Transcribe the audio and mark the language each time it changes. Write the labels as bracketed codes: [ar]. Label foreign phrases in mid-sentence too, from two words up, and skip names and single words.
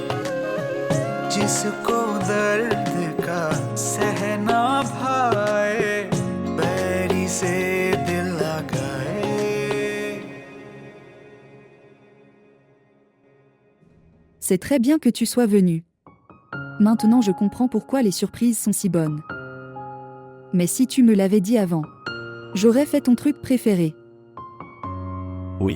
[hi] जिसको दर्द का सहना भाए, बैरी से दिल लगाए. [fr] C'est très bien que tu sois venu. Maintenant je comprends pourquoi les surprises sont si bonnes. Mais si tu me l'avais dit avant, j'aurais fait ton truc préféré. Oui.